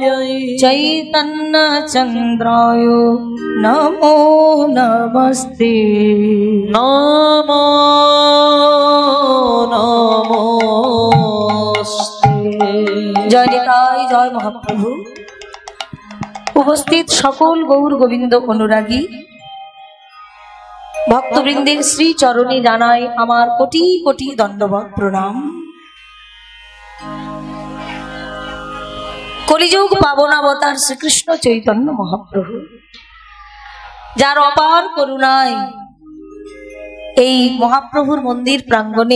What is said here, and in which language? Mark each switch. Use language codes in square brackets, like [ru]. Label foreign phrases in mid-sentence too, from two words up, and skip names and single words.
[sa] चैतन्य चंद्राय नमो नमस्ते नमो नमोस्ते जय निताय जय महाप्रभु [bn] উপস্থিত সকল গৌর গোবিন্দ অনুরাগী ভক্তবৃন্দের শ্রী চরণে জানাই আমার কোটি কোটি দণ্ডবত প্রণাম। কলিযুগ পাবনাবতার শ্রীকৃষ্ণ চৈতন্য মহাপ্রভু, যার অপার করুণায় এই মহাপ্রভুর মন্দির প্রাঙ্গণে